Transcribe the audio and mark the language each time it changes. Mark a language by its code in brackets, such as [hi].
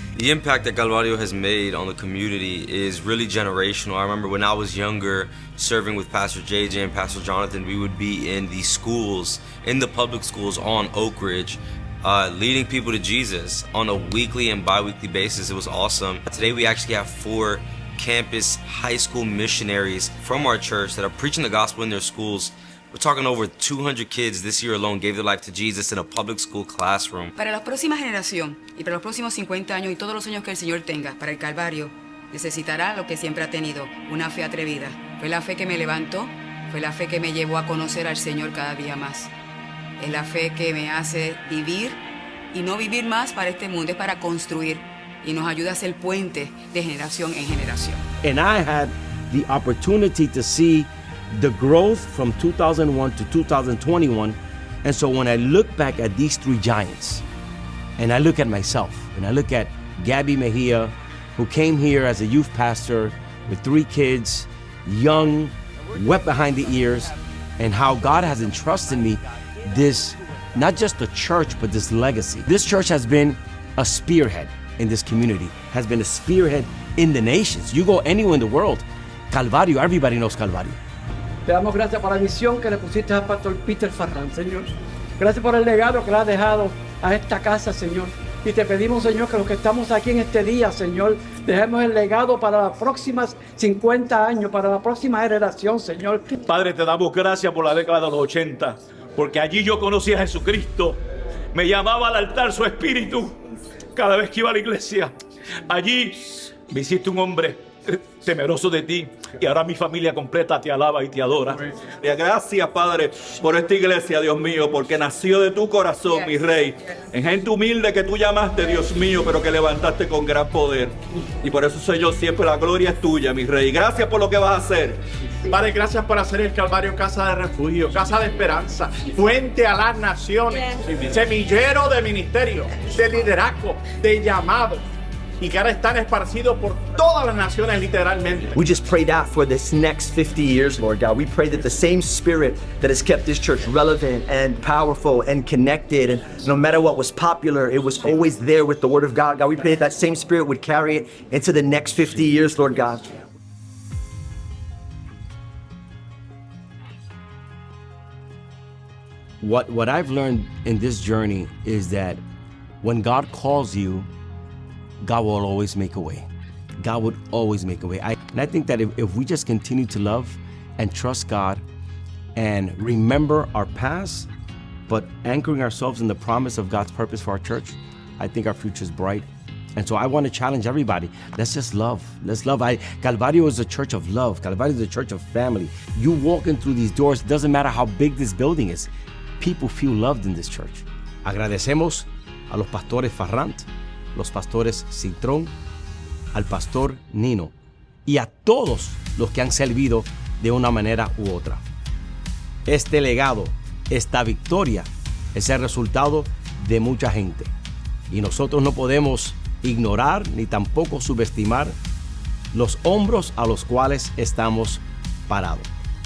[en] The impact that Calvario has made on the community is really generational. I remember when I was younger, serving with Pastor JJ and Pastor Jonathan, we would be in the schools, in the public schools on Oak Ridge, leading people to Jesus on a weekly and bi-weekly basis. It was awesome. Today we actually have 4 campus high school missionaries from our church that are preaching the gospel in their schools. We're talking over 200 kids this year alone gave their life to Jesus in a public school classroom. [es] Para la próxima generación y para los próximos 50 años y todos los años que el Señor tenga para el Calvario, necesitará lo que siempre ha tenido, una fe atrevida. Fue la fe que me levantó, fue la fe que me llevó a conocer al Señor cada día más. Es la fe que me hace vivir y no vivir más para este mundo, es para construir, y nos ayuda a ser puente de generación en generación. [en] And I had the opportunity to see the growth from 2001 to 2021. And so when I look back at these 3 giants, and I look at myself, and I look at Gabby Mejia, who came here as a youth pastor with 3 kids, young, wet behind the ears, and how God has entrusted me this, not just the church, but this legacy. This church has been a spearhead in this community, has been a spearhead in the nations. You go anywhere in the world, Calvario, everybody knows Calvario. [es] Te damos gracias por la misión que le pusiste al pastor Peter Ferrand, Señor. Gracias por el legado que le has dejado a esta casa, Señor. Y te pedimos, Señor, que los que estamos aquí en este día, Señor, dejemos el legado para las próximas 50 años, para la próxima generación, Señor. Padre, te damos gracias por la década de los 80, porque allí yo conocí a Jesucristo. Me llamaba al altar su espíritu cada vez que iba a la iglesia. Allí me hiciste un hombre temeroso de ti, y ahora mi familia completa te alaba y te adora. Gracias, Padre, por esta iglesia, Dios mío, porque nació de tu corazón, mi Rey, en gente humilde que tú llamaste, Dios mío, pero que levantaste con gran poder. Y por eso soy yo siempre, la gloria es tuya, mi Rey. Gracias por lo que vas a hacer. Padre, gracias por hacer el Calvario casa de refugio, casa de esperanza, fuente a las naciones, semillero de ministerio, de liderazgo, de llamado. y que ahora están esparcidos por todas las naciones literalmente. [en] We just pray that for this next 50 years, Lord God. We pray that the same spirit that has kept this church relevant and powerful and connected, and no matter what was popular, it was always there with the Word of God. God, we pray that that same spirit would carry it into the next 50 years, Lord God. What I've learned in this journey is that when God calls you, God will always make a way. God would always make a way. And I think that if we just continue to love and trust God and remember our past, but anchoring ourselves in the promise of God's purpose for our church, I think our future is bright. And so I want to challenge everybody. Let's just love. Let's love. Calvario is a church of love. Calvario is a church of family. You walking through these doors, it doesn't matter how big this building is. People feel loved in this church. [es] Agradecemos a los pastores Farrant, los pastores Citrón, al pastor Nino y a todos los que han servido de una manera u otra. Este legado, esta victoria es el resultado de mucha gente y nosotros no podemos ignorar ni tampoco subestimar los hombros a los cuales estamos parados.